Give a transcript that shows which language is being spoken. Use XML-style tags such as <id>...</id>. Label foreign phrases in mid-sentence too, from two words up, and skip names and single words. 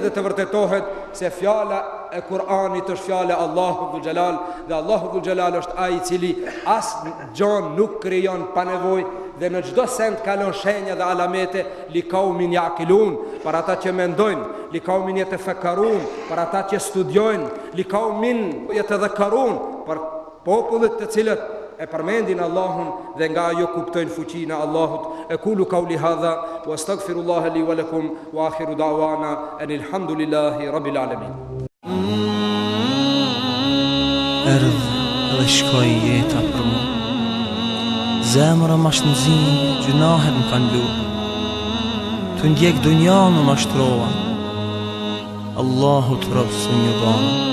<sq>dhe të vërtetohet se fjala e Kur'anit është fjala e Allahut dhul xhelal dhe Allahu dhul xhelal është ai i cili as gjon nuk krijon pa nevojë dhe në çdo send kalon shenja dhe alamete</sq> <ar>لقوم يعقلون,</ar> <sq>për ata që mendojnë,</sq> <ar>لقوم يتفكرون,</ar> <sq>për ata që studiojnë,</sq> <ar>لقوم يتذكرون,</ar> <sq>për popullet të cilët e përmendin Allahun dhe nga ajo kuptojnë fuqinë e Allahut.</sq> <ar>أقول قولي هذا وأستغفر الله لي ولكم وآخر دعوانا أن الحمد لله رب العالمين.</ar> <sq>Erdh dhe shkoj jeta për mu, zemra ma shnëzi, gjunahet më kanë lu, të ndjek dunjan më mashtrova, Allahu të robë së një bana.</sq>